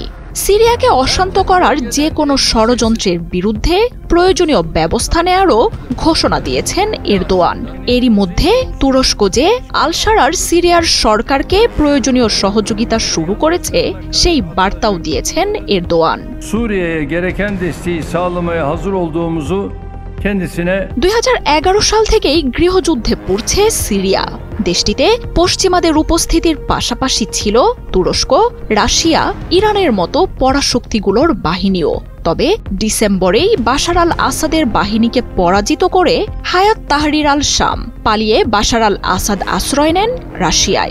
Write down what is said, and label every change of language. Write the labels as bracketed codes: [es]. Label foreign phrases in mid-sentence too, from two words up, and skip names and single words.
[bn] সিরিয়াকে অশান্ত করার যে কোনো ষড়যন্ত্রের বিরুদ্ধে প্রয়োজনীয় ব্যবস্থা নেয়ারও ঘোষণা দিয়েছেন এরদোয়ান। এরই মধ্যে তুরস্ক যে আল শারার সিরিয়ার সরকারকে প্রয়োজনীয় সহযোগিতা শুরু করেছে সেই বার্তাও দিয়েছেন এরদোয়ান। [tr] Suriye'ye gereken desteği sağlamaya hazır olduğumuzu kendisine [bn] 2011 সাল থেকেই গৃহযুদ্ধে পড়ছে সিরিয়া। দেশটিতে পশ্চিমাদের উপস্থিতির পাশাপাশি ছিল তুরস্ক, রাশিয়া, ইরানের মতো পরাশক্তিগুলোর বাহিনীও। তবে ডিসেম্বরেই বাশার আল আসাদের বাহিনীকে পরাজিত করে হায়াত তাহরির আল শাম পালিয়ে বাশার আল আসাদ আশ্রয় নেন রাশিয়ায়।